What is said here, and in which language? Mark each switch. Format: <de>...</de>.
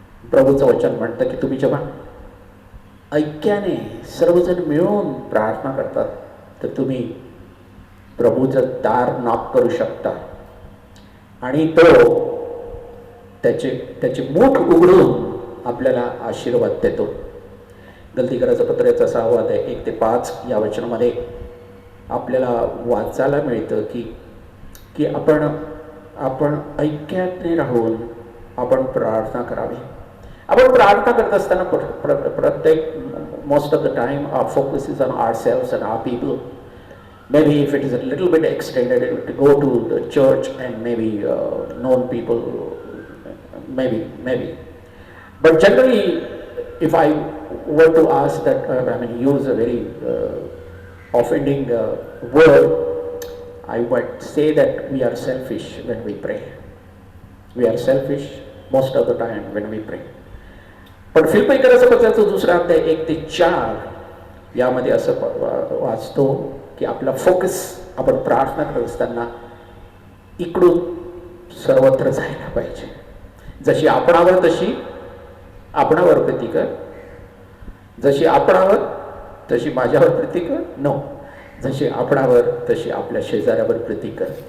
<mr>प्रभूचं वचन म्हणतं की तुम्ही जेव्हा ऐक्याने सर्वजण मिळून प्रार्थना करतात तर तुम्ही प्रभूचं दार नॉक करू शकता आणि तो त्याचे मुठ उघडून आपल्याला आशीर्वाद देतो. गलतीकराचं पत्र याचा 6वा अध्याय 1-5 या वचनामध्ये आपल्याला वाचायला मिळतं की आपण आपण ऐक्याने राहून आपण प्रार्थना करावी. आपण प्रार्थना करत असताना प्रत्येक</mr> <en>most of the time our focus is on ourselves and our people. Maybe if it is a little bit extended, it would go to the church and maybe known people, maybe. But generally, if I were to ask that, use a very offending word, I would say that we are selfish when we pray. We are selfish most of the time when we pray.</en> <mr>पण फिल्पैकराचं पत्राचं दुसरा अध्याय 1 ते 4 यामध्ये असं वाचतो की आपला focus आपण प्रार्थना करत असताना इकडून सर्वत्र जायला पाहिजे. जशी आपणावर तशी आपणावर प्रीती कर, जशी आपणावर तशी माझ्यावर प्रीती कर, नो, जशी आपणावर तशी आपल्या शेजाऱ्यावर प्रीती कर.</mr>